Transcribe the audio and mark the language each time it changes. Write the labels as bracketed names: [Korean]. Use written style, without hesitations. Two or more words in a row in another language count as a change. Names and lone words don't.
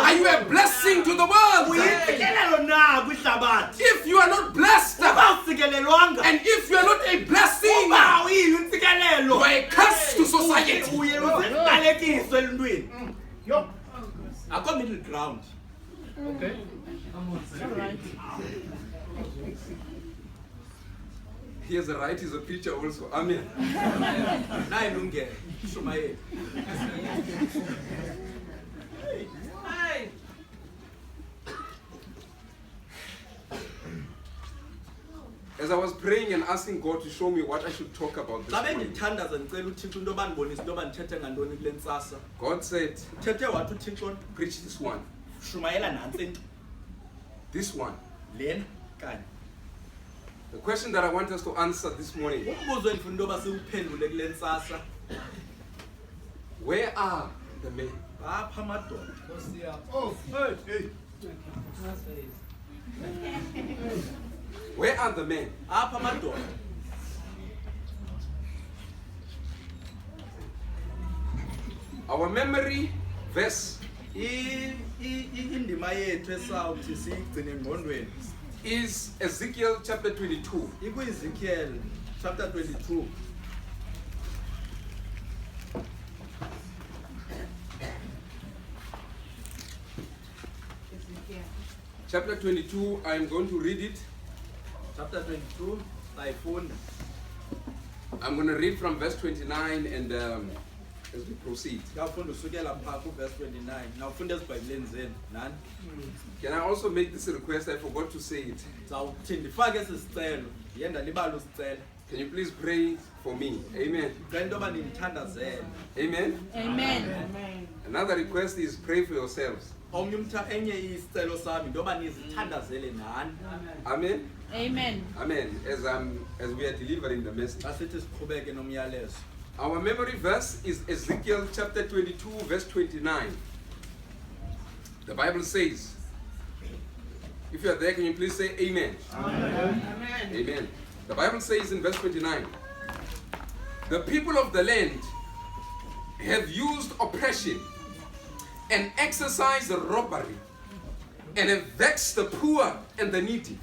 [English] Are you a blessing to the world? [Xhosa] Uyisikelelo na kwihlabathi. [English] If you are not blessed, [Xhosa] Uba usikelelwanga. [English] and if you are not a blessing, [Xhosa] Uba uyiyo [English] you [Xhosa] insikelelo. [English] are a curse to society. [Xhosa] Uye uziqalekiso eluntwini. [English] Akho middle ground. Okay. He has a right, he's a preacher also. Amen. [Xhosa] Nayi lungelo. Shumayeli. [English] As I was praying and asking God to show me what I should talk about this [Xhosa] Xa [English] morning, [Xhosa] bendithandaza ndicela uThixo into bandibonisa into bandithethe ngantoni kule ntsasa. [English] God said, [Xhosa] Uthethe wathi uThixo [English] preach this one, [Xhosa] shumayela nantsi into [English] this one. [Xhosa] lena kanye. [English] The question that I want us to answer this morning, [Xhosa] Umbuzo endifuna into yoba siwuphendule kule ntsasa. [English] where are the men? [Xhosa] Apha amadoda. [English] Oh, hey. Where are the men? [Xhosa] Apha amadoda. [English] Our memory verse [Xhosa] Indima yethu esawuthi siyigcine engqondweni [English] is Ezekiel chapter 22. [Xhosa] ikuEzekiel chapter 22. [English] Chapter 22, I am going to read it. [Xhosa] Chapter 22 sayifunda. [English] I'm going to read from verse 29 and as we proceed. [Xhosa] Ngiyafunda usukela phaa kuverse 29. Nawufunda ezibhayibheleni zenu nani. [English] Can I also make this request? I forgot to say it. [Xhosa] Zawuthi ndifake esi sicelo. Yenda libala usicela. [English] Can you please pray for me? Amen. [Xhosa] Ngicela into yoba nindithandazele. [English] Amen. Amen. Another request is pray for yourselves. [Xhosa] Enye isicelo sami into yoba nizithandazele nani. [English] Amen. Amen. Amen. As we are delivering the message. [Xhosa] Asithi siqhubeke nomyalezo. [English] Our memory verse is Ezekiel chapter 22, verse 29. The Bible says, if you are there, can you please say amen? Amen. Amen. The Bible says in verse 29, the people of the land have used oppression and exercised robbery and have vexed the poor and the needy.